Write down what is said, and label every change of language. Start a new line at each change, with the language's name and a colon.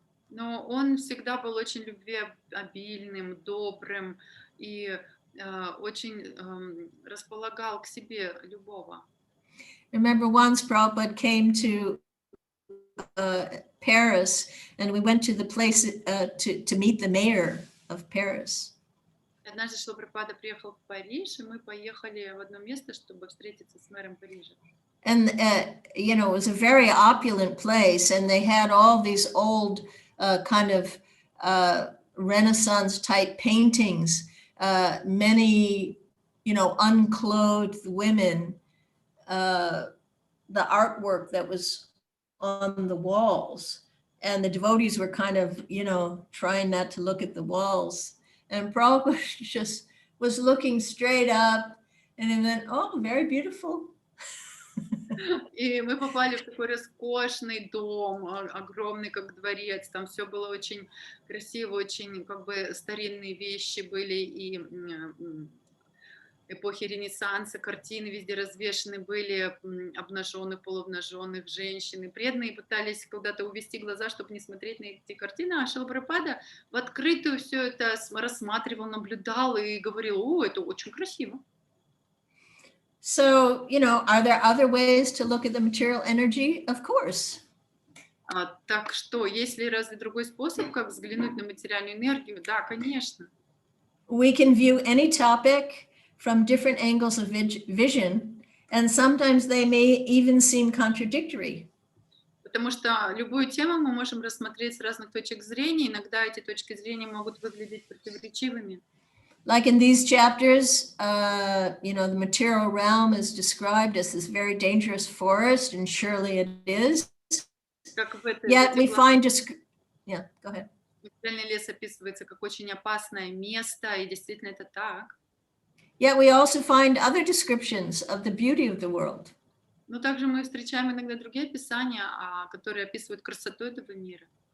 Russian: Но он всегда был очень любвеобильным, добрым и очень располагал к себе любого.
English: Remember once Prabhupada came to Paris, and we went to the place to meet the mayor of Paris.
Russian: Однажды Шрила Прабхупада приехал в Париж, и мы поехали в одно место, чтобы встретиться с мэром Парижа.
English: And, you know, it was a very opulent place, and they had all these old kind of Renaissance type paintings, many, you know, unclothed women, the artwork that was on the walls. And the devotees were kind of, you know, trying not to look at the walls. And Prabhupada just was looking straight up, and he went, oh, very beautiful.
Russian: И мы попали в такой роскошный дом, огромный как дворец, там все было очень красиво, очень как бы старинные вещи были, и эпохи Ренессанса, картины везде развешаны были, обнаженных, полуобнаженных женщин, и преданные пытались куда-то увести глаза, чтобы не смотреть на эти картины, а Шрила Прабхупада в открытую все это рассматривал, наблюдал и говорил, о, это очень красиво.
English: So, you know, are there other ways to look at the material energy? Of course.
Russian: Так что, есть ли разве другой способ, как взглянуть на материальную энергию? Да, конечно.
English: We can view any topic from different angles of vision, and sometimes they may even seem contradictory.
Russian: Потому что любую тему мы можем рассмотреть с разных точек зрения, иногда эти точки зрения могут выглядеть противоречивыми.
English: Like in these chapters, you know, the material realm is described as this very dangerous forest, and surely it is. Yet we find yeah, go ahead.
Russian: Материальный лес описывается как очень опасное место, и действительно это так.
English: Yet we also find other descriptions of the beauty of the world.
Russian: Но также мы встречаем иногда другие описания, которые описывают красоту этого мира.